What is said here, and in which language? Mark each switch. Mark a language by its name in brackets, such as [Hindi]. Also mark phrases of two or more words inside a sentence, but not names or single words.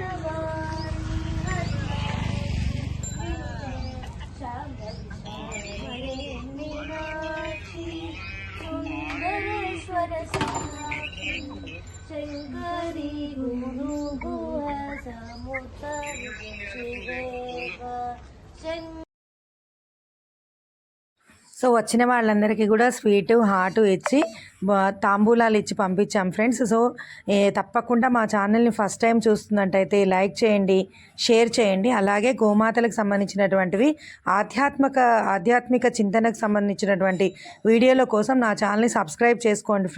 [Sanskrit] वाणी मीनाक्षी सुंदरेश्वर साक्षी शंकरी गुरु गुह समुद्भवे शिवेव [Telugu] సో వచ్చిన వాళ్ళందరికీ కూడా స్వీటు, హాటు ఇచ్చి తాంబూలాలు ఇచ్చి పంపించాం ఫ్రెండ్స్. సో తప్పకుండా మా ఛానల్ని ఫస్ట్ టైం చూస్తున్నట్టయితే లైక్ చేయండి, షేర్ చేయండి. అలాగే గోమాతలకు సంబంధించినటువంటివి ఆధ్యాత్మిక చింతనకు సంబంధించినటువంటి వీడియోల కోసం నా ఛానల్ని సబ్స్క్రైబ్ చేసుకోండి ఫ్రెండ్స్.